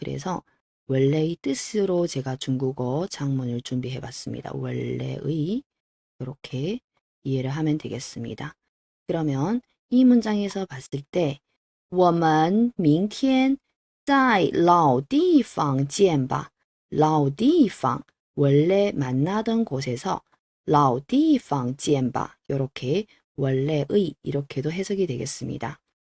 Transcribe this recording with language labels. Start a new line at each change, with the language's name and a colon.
Korean: 그래서 원래의 뜻으로 제가 중국어 작문을 준비해 봤습니다. 원래의 이렇게 이해를 하면 되겠습니다. 그러면 이 문장에서 봤을 때
Chinese: 我们明天在老地方见吧. 老地方
Korean: 원래 만나던 곳에서
Chinese: 老地方见吧.
Korean: 이렇게 원래의 이렇게도 해석이 되겠습니다.